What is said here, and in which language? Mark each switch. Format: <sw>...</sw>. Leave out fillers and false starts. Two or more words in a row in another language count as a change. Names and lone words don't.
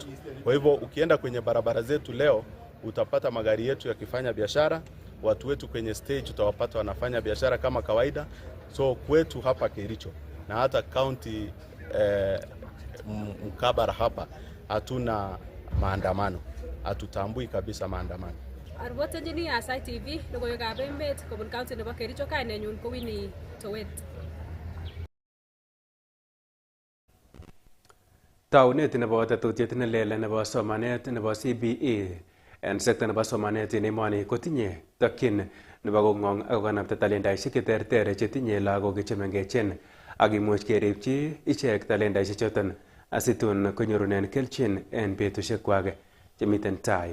<sw>Kwa hivyo ukienda kwenye barabara zetu leo utapata magari yetu yakifanya biashara, watu wetu kwenye stage utawapata wanafanya biashara kama kawaida. So kwetu hapa Kericho na hata county mkabara hapa hatuna maandamano, hatutambui kabisa maandamano.</sw> <kln>Arwote jini Aasai TV Logoywekab Emet kobun county nebo Kericho, kainenyun ko Winnie Towet. Taunet nebo tetutiet nelel nebo somanet nebo CBE en sekta nebo somanet en emoni kotinye tokyin nebo kong'ong ak kokanapta talentaisiek cheterter chetinye lagok chemengechen ak imuch keripchi ichek talentaisiek choton asitun konyorunen kelchin en betusiekwak chemiten tai.</kln>